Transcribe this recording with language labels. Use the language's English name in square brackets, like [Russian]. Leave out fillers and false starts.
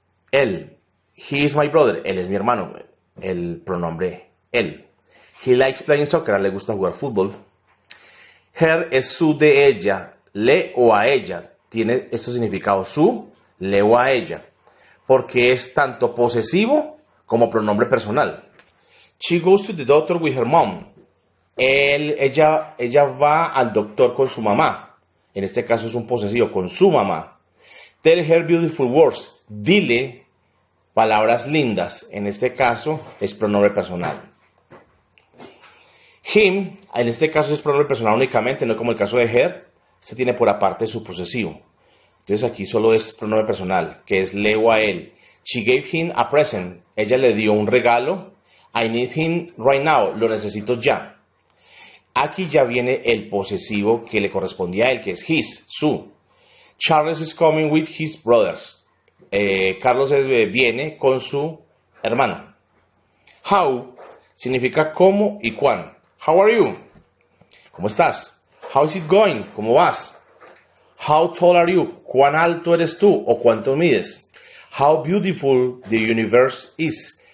[Spanish] Él. [English] He is my brother. [Spanish] Él es mi hermano. El pronombre él. [English] He likes playing soccer. [Spanish] A él le gusta jugar fútbol. Her es su de ella. Le o a ella. Tiene estos significados. Su, le o a ella. Porque es tanto posesivo como pronombre personal. [English] She goes to the doctor with her mom. [Spanish] Ella va al doctor con su mamá. En este caso es un posesivo, con su mamá. [English] Tell her beautiful words. [Spanish] Dile palabras lindas. En este caso es pronombre personal. Him, en este caso es pronombre personal únicamente, no como el caso de her. Se tiene por aparte su posesivo. Entonces aquí solo es pronombre personal, que es le o a él. [English] She gave him a present. [Spanish] Ella le dio un regalo. [English] I need him right now. [Spanish] Lo necesito ya. Aquí ya viene el posesivo que le correspondía a él, que es his, su. [English] Charles is coming with his brothers. [Spanish] Carlos viene con su hermano. How significa cómo y cuán. [English] How are you? [Spanish] ¿Cómo estás? [English] How is it going? [Spanish] ¿Cómo vas? [English] How tall are you? [Spanish] ¿Cuán alto eres tú o cuánto mides? [English] How beautiful the universe is.